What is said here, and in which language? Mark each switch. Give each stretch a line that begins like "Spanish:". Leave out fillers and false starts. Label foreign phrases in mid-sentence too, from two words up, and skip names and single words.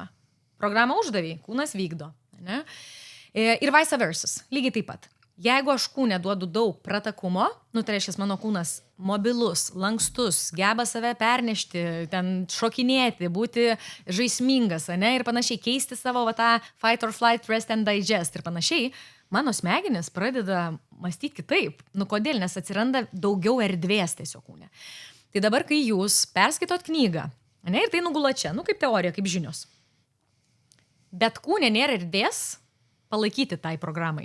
Lithuanian: Programą uždavė, kūnas vykdo. Ne? Ir vice versa, lygiai taip pat. Jeigu aš kūne duodu daug pratakumo, tai reiškia, mano kūnas mobilus, lankstus, geba save pernešti, ten šokinėti, būti žaismingas, ir panašiai, keisti savo tą
English: fight or flight, rest and digest
Lithuanian: ir panašiai, mano smegenis pradeda mąstyti kitaip. Kodėl? Nes atsiranda daugiau erdvės tiesiog kūne. Tai dabar, kai jūs perskaitot knygą, ir tai nugula čia, kaip teorija, kaip žinios, bet kūne nėra erdvės palaikyti tai programai.